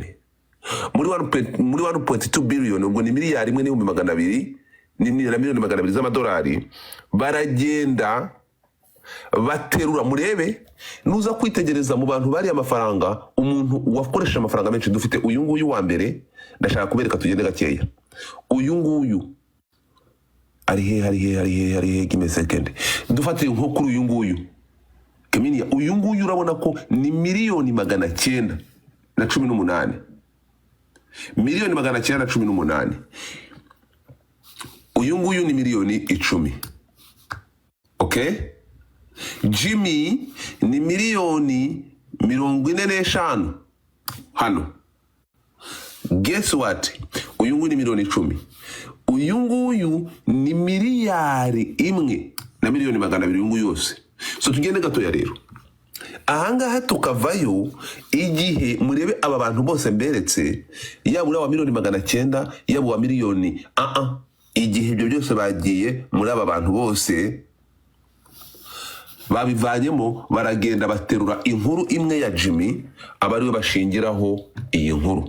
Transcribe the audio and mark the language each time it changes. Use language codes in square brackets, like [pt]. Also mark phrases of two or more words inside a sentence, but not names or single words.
[rw] Muri 1.2 billion ubwo ni miliyari imwe n'ibihumbi 200 ni miliyoni 200 z'amadolari. Baragenda baterura, murebe nuza kwitegereza mu bantu bari amafaranga, umuntu wakoresha amafaranga menshi dufite uyu nguyu wa mbere. Ndashaka kubereka tugende gakeya. Uyu nguyu ari he [en] give me a second. [rw] Dufate nko kuri uyu nguyu Keminia, uyu nguyu urabona ko ni miliyoni 918. Miliyoni 918. Uyu nguyu ni miliyoni 10. Okay? Jimmy ni miliyoni 45 hano. [en] Guess what? [rw] Uyu nguyu ni miliyoni 10. Uyu nguyu ni miliyari 1 na miliyoni 200 uyu nguyu yose. So tugende gatoya rero. Ahangaha tukavayo igihe murebe aba bantu bose mberetse, yaba uri wa miliyoni 900, yaba wa miliyoni igihe ibyo byose bagiye muri aba bantu bose babivanyemo, baragenda baterura inkuru imwe ya Jimmy, abariwe bashingiraho iyi nkuru.